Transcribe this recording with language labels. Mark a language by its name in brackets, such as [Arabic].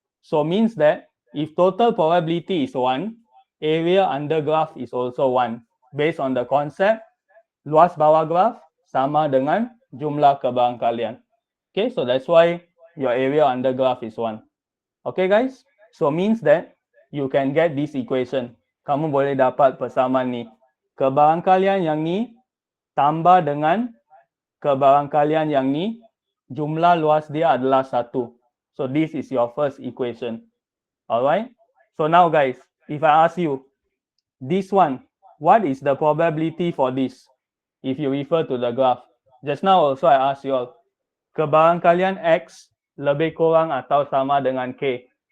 [English] So means that if total probability is 1, area under graph is also 1. Based on the concept, [Malay] luas bawah graph sama dengan jumlah kebarangkalian. [English] Okay, so that's why your area under graph is 1. Okay guys, so means that you can get this equation. [Malay] Kamu boleh dapat persamaan ni. Kebarangkalian yang ni tambah dengan kebarangkalian yang ni, jumlah luas dia adalah 1. [English] So this is your first equation. Alright, so now guys, if I ask you, this one, what is the probability for this? If you refer to the graph. Just now also I asked you all, [Malay] kebarangkalian X lebih kurang atau sama dengan K.